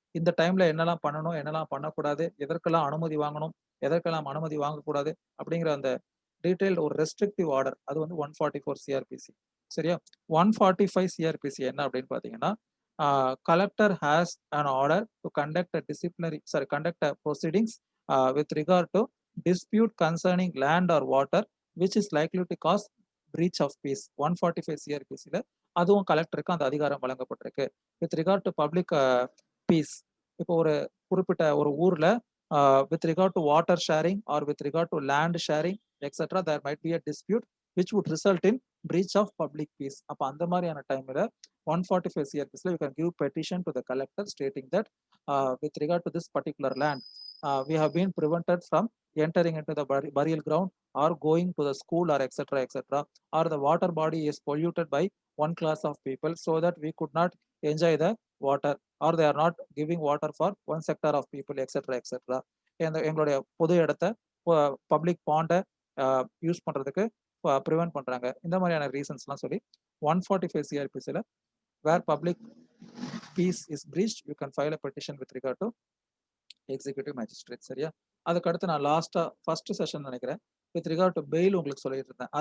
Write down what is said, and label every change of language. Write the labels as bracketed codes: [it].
[ta] இந்த டைம்ல என்னெல்லாம் பண்ணணும், என்னெல்லாம் பண்ணக்கூடாது, எதற்கெல்லாம் அனுமதி வாங்கணும், எதற்கெல்லாம் அனுமதி வாங்கக்கூடாது அப்படிங்கிற அந்த டீடைல்டு ஒரு ரெஸ்ட்ரிக்டிவ் ஆர்டர் அது வந்து 144 சிஆர்பிசி. சரியா? [en] 145 CRPC [ta] என்ன அப்படின்னு பார்த்தீங்கன்னா, [en] collector has an order to conduct a proceedings with regard to dispute concerning land or water which is likely to cause breach of peace. [ta] 145 சிஆர்பிசில அதுவும் கலெக்டருக்கு அந்த அதிகாரம் வழங்கப்பட்டிருக்கு. [en] with regard to public peace, [ta] இப்போ ஒரு குறிப்பிட்ட ஒரு ஊர்ல [en] with regard to water sharing or with regard to land sharing etc. there might be a dispute which would result in breach of public peace. [ta] அப்ப அந்த மாதிரியான டைம்ல [en] 145 CRPC you can give petition to the collector stating that with regard to this particular land we have been prevented from entering into the burial ground or going to the school or etc. or the water body is polluted by one class of people so that we could not enjoy the water or they are not giving water for one sector of people etc. [ta] எங்களுடைய பொது இடத்த public பாண்டை use பண்றதுக்கு prevent பண்றாங்க. இந்த மாதிரியான ரீசன்ஸ்லாம் சொல்லி [en] 145 சிஆர்பிசில where public peace is breached you can file a petition with regard to executive magistrate. [ta] சரியா? அதுக்கு அடுத்து நான் லாஸ்டா ஃபர்ஸ்ட் செஷன் நினைக்கிறேன் [en] with regard to bail [ta] உங்களுக்கு சொல்லிட்டு இருந்தேன்.